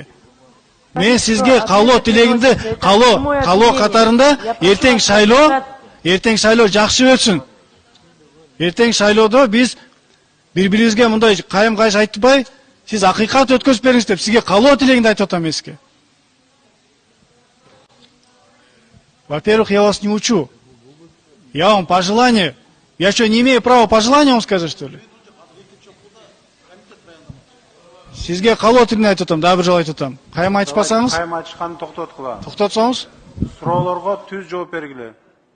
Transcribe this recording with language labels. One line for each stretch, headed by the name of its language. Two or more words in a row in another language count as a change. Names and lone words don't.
Kyrgyz: Мен сизге калуу тилегимди, калуу катарында эртең шайлоо жакшы өтсүн. Эртең шайлоодо биз бири-бирибизге мындай кайым-кайш айтпай, сиз акыйкат өткөзүп бериңиз деп сизге калуу тилегимди айтып атам сизге.
Russian: Во-первых, я вас не учу. Я вам по желанию. Я что, не имею права по желанию вам сказать, что ли?
Kyrgyz: Сизге калуу тилинде айтып атам, дагы бир жолу айтып атам. Кайым айтышпасаңыз? Кайым айтышканды токтоткула. Токтотсоңуз? Суроолорго түз жооп бергиле.